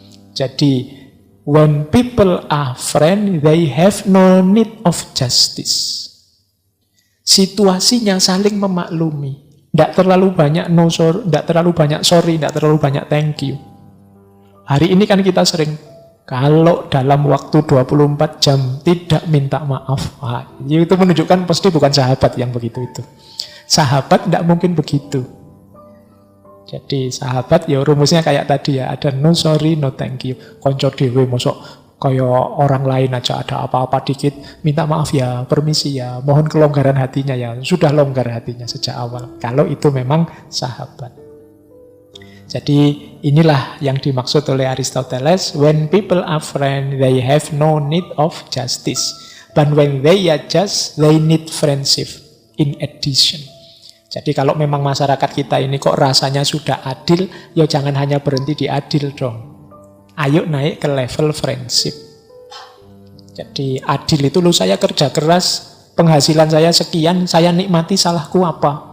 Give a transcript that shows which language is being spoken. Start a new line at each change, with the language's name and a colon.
Indonesian: Jadi
English: when people are friends, they have no need of justice.
Indonesian: Situasinya saling memaklumi. Tidak terlalu banyak no sorry, tidak terlalu banyak sorry, tidak terlalu banyak thank you. Hari ini kan kita sering Kalau dalam waktu 24 jam tidak minta maaf, itu menunjukkan pasti bukan sahabat yang begitu itu. Sahabat tidak mungkin begitu. Jadi sahabat ya rumusnya kayak tadi ya, ada no sorry, no thank you.
Javanese: Konco dhewe mosok kaya
Indonesian: orang lain aja ada apa-apa dikit, minta maaf ya, permisi ya, mohon kelonggaran hatinya ya. Sudah longgar hatinya sejak awal. Kalau itu memang sahabat. Jadi inilah yang dimaksud oleh Aristoteles.
English: When people are friends, they have no need of justice. But when they are just, they need friendship in addition.
Indonesian: Jadi kalau memang masyarakat kita ini kok rasanya sudah adil, ya jangan hanya berhenti di adil dong. Ayo naik ke level friendship. Jadi adil itu saya kerja keras, penghasilan saya sekian, saya nikmati, salahku apa?